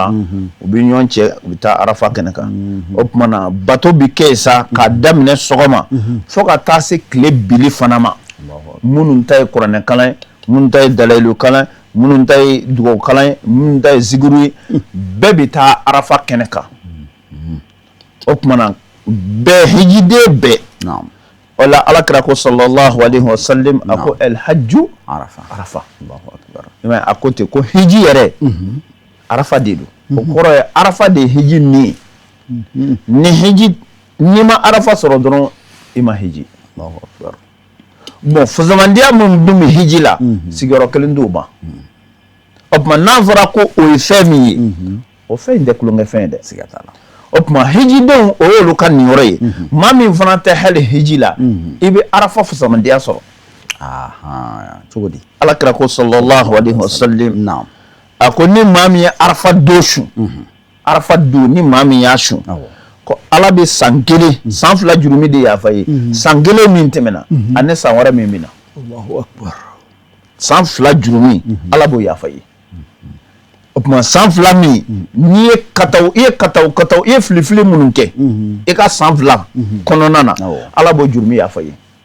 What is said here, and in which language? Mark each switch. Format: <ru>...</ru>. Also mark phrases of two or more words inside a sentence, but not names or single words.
<bm>la u bɛ ɲɔgɔn cɛ u bɛ taa Arafa kɛnɛ kan o tumana bato bɛ kɛ sa k'a daminɛ sɔgɔma fo ka taa se tile bili fana ma minnu ta ye kuranɛ kalan ye minnu ta ye dalayilu kalan minnu ta ye dugawu kalan ye minnu ta ye zikiri ye bɛɛ bɛ taa Arafa kɛnɛ kan o tumana bɛɛ hijiden bɛɛ o la Alakira ko sallallahu</bm> <ar>عليه وسلم</ar> <bm>a ko</bm> <ar>الحج عرفة</ar> <bm>a ko ten ko hiji yɛrɛ Arafa de don o kɔrɔ ye Arafa de ye hiji ni ye ni hiji n'i ma Arafa sɔrɔ dɔrɔn i ma hiji bon fasamandiya min dun bɛ hiji la sigiyɔrɔ kelen t'o ban o tuma n'a fɔra ko o ye fɛn min ye o fɛn in tɛ tulonkɛ fɛn ye dɛ siga t'a la o tuma hijidenw o y'olu ka ninyɔrɔ ye maa min fana tɛ hali hiji la i bɛ Arafa fasamandiya sɔrɔ cogo di Alakira ko</bm> <ar>صلى الله عليه وسلم</ar> <bm>a ko ni maa min ye Arafa don su Arafa don ni maa min y'a su ko Ala bɛ san 1 san 2 jurumi de yafa ye san 1 min tɛmɛna ani san wɛrɛ min bɛ na</bm> <ar>الله أكبر</ar> <bm>san 2 jurumi Ala b'o yafa ye o tuma san 2 min n'i ye kataw i ye filifili minnu kɛ i ka san 2 kɔnɔna na Ala b'o jurumi yafa ye</bm>